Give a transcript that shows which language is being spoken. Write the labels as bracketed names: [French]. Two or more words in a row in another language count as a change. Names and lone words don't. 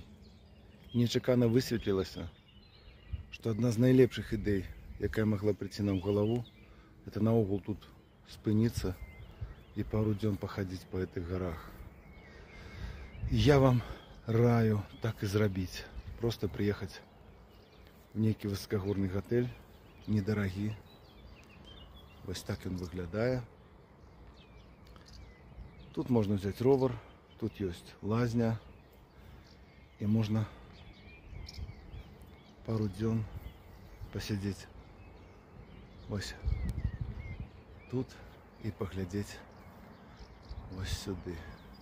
[Belarusian] Нечакана высветлілася, што адна з найлепшых ідэй, якая магла прыйти нам в галаву, это наогул тут спыніцца і пару дзён пахадзіць по гэтых горах. І я вам раю так і зрабіць. [Russian] Просто приехать в некий высокогорный готель, недорогі. [Ukrainian] Ось так [Russian] он выглядае. Тут можно взять ровер, тут есть лазня, и можно пару дзён посидеть ось тут и поглядеть ось сюды.